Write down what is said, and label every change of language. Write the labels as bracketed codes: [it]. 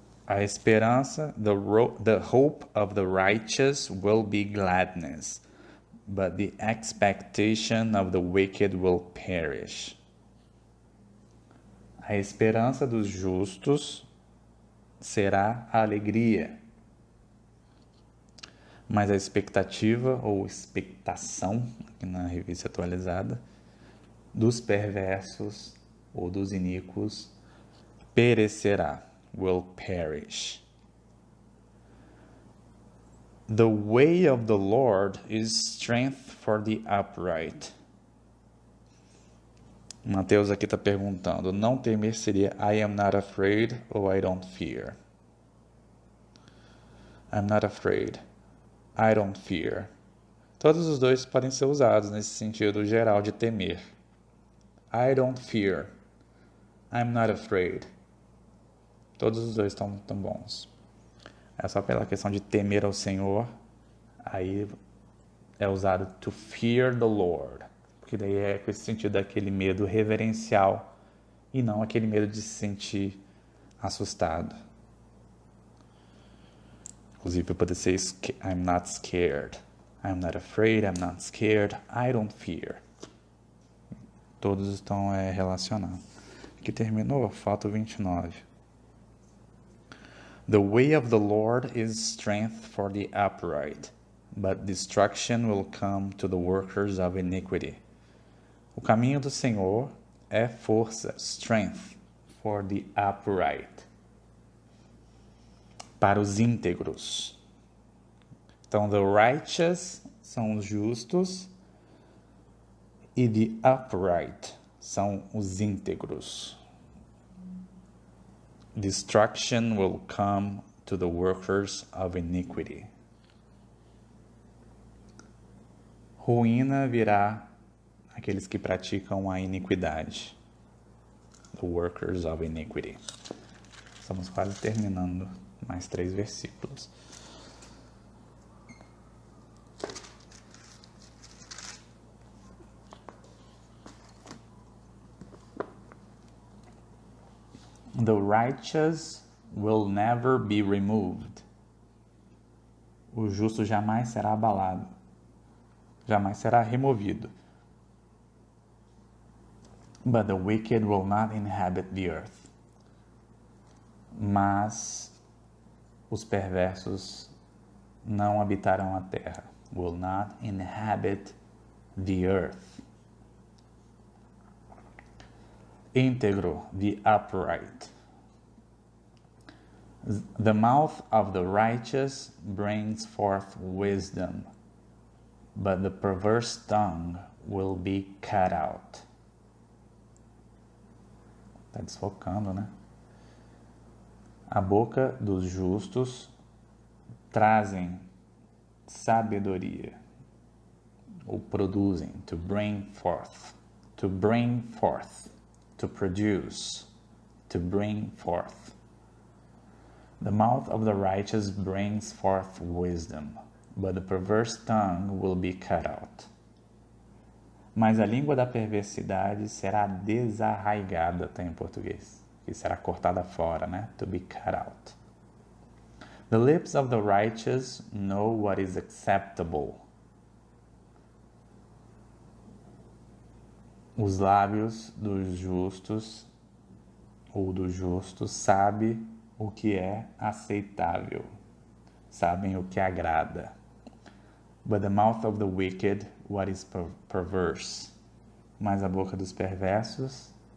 [pt] A esperança, [en] the hope of the righteous will be gladness, but the expectation of the wicked will perish. [pt] A esperança dos justos será a alegria, mas a expectativa ou expectação, aqui na revista atualizada, dos perversos ou dos iníquos perecerá, [en] will perish. The way of the Lord is strength for the upright. [pt] Mateus aqui está perguntando, não temer seria [en] I am not afraid [pt] ou [en] I don't fear? I'm not afraid. I don't fear. [pt] Todos os dois podem ser usados nesse sentido geral de temer. [en] I don't fear. I'm not afraid. [pt] Todos os dois estão bons. É só pela questão de temer ao Senhor, aí é usado [en] to fear the Lord. [pt] Porque daí é com esse sentido daquele medo reverencial e não aquele medo de se sentir assustado. Inclusive, pode ser [en] I'm not scared. I'm not afraid, I'm not scared, I don't fear. [pt] Todos estão relacionados. Aqui terminou, falta o 29. [en] The way of the Lord is strength for the upright, but destruction will come to the workers of iniquity. [pt] O caminho do Senhor é força, strength, [en] for the upright. [pt] Para os íntegros. Então, the righteous são os justos e the upright são os íntegros. [en] Destruction will come to the workers of iniquity. [pt] Ruína virá àqueles que praticam a iniquidade. [en] The workers of iniquity. [pt] Estamos quase terminando. Mais 3 versículos. [en] The righteous will never be removed. [pt] O justo jamais será abalado. Jamais será removido. [en] But the wicked will not inhabit the earth. [pt] Mas os perversos não habitarão a terra. [en] Will not inhabit the earth. Íntegro, the upright. The mouth of the righteous brings forth wisdom, but the perverse tongue will be cut out. [pt] Está desfocando, né? A boca dos justos trazem sabedoria, ou produzem, [en] to bring forth, to bring forth, [pt] to produce, to bring forth. [en] The mouth of the righteous brings forth wisdom, but the perverse tongue will be cut out. [pt] Mas a língua da perversidade será desarraigada, tem em português. Que será cortada fora, né? [en] To be cut out. The lips of the righteous know what is acceptable. [pt] Os lábios dos justos ou do justo sabem o que é aceitável. Sabem o que agrada. [en] But the mouth of the wicked, what is perverse. [pt] Mas a boca dos perversos